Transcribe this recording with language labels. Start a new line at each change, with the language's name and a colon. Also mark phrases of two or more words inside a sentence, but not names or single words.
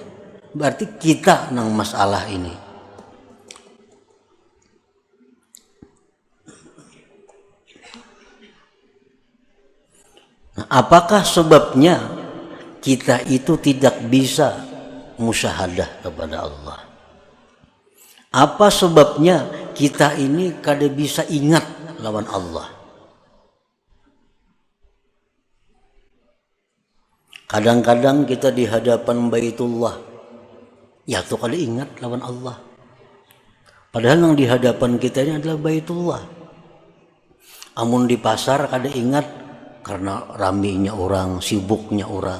Indonesian: Berarti kita nang masalah ini. Nah, apakah sebabnya kita itu tidak bisa musyahadah kepada Allah?
Banjar: Apa sebabnya kita ini kada bisa ingat lawan Allah? Kadang-kadang kita di hadapan Baitullah, ya tuh kada ingat lawan Allah. Padahal yang di hadapan kita ini adalah Baitullah. Amun di pasar kada ingat karena ramainya orang, sibuknya orang.